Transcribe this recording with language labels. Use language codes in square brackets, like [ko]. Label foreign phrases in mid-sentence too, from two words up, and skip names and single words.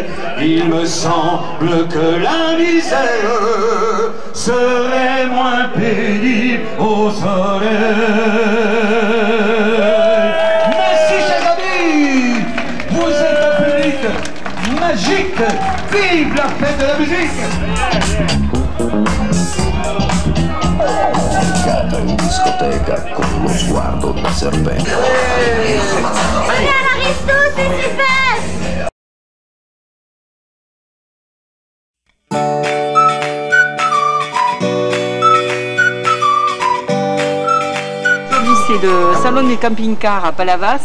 [fr] Il me semble que la misère serait moins pénible au soleil. Merci chers amis, vous êtes un public magique, vive la fête de la musique. [it] In discoteca con lo sguardo da serpente. [fr] Regarde Aristo, c'est super! Aujourd'hui, c'est le salon des camping-cars à Palavas.